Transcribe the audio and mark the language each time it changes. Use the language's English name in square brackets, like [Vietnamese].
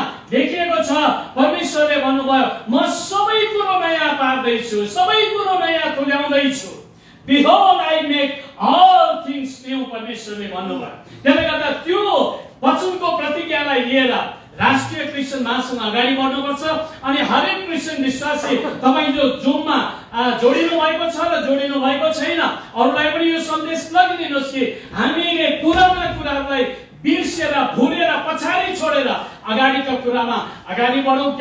[Nepali] देखिएको छ परमेश्वरले भन्नुभयो म सबै कुरो नयाँ पार्दैछु सबै कुरो नयाँ तुल्याउँदैछु। [English] Behold I make all things new [Nepali] परमेश्वरले भन्नुभयो। त्यसले गर्दा त्यो वचनको प्रतिज्ञालाई लिएर राष्ट्रिय क्रिस्चियन महासंघ अगाडि बढ्नुपर्छ। अनि हरेक क्रिस्चियन विश्वासी तपाईं जो जुममा जोडिनु भएको छ र जोडिनु भएको छैन अरूलाई पनि यो सन्देश लगिदिनुहोस् कि हामीले पुराना कुराहरूलाई बिर्सेर भुलेर पछाडी छोडेर अगाडिका कुरामा अगाडि बढौं।